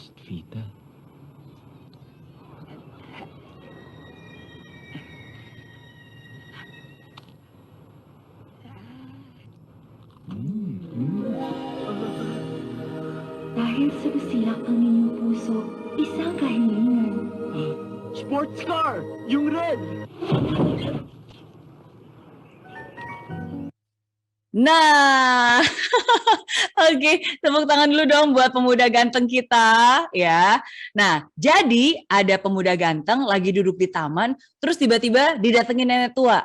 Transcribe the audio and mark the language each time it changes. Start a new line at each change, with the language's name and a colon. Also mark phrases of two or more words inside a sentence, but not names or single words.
Filipino: Vita. Dahil sa basirak ang inyong puso, isang kahilingan.
English: Sports car! Yung red!
Indonesian: Nah, oke, tepuk tangan dulu dong buat pemuda ganteng kita, ya. Nah, jadi ada pemuda ganteng lagi duduk di taman, terus tiba-tiba didatengin nenek tua.